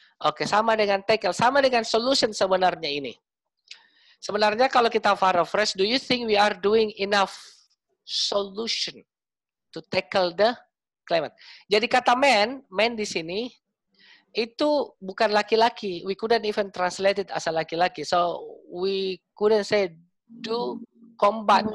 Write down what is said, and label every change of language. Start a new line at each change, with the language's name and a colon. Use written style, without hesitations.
Indonesian: Oke, sama dengan tackle, sama dengan solution sebenarnya ini. Sebenarnya kalau kita paraphrase,
English: do you think we are doing enough solution to tackle the climate?
Indonesian: Jadi kata man di sini itu bukan laki-laki.
English: We couldn't even translate it as a laki-laki. So we couldn't say do combat.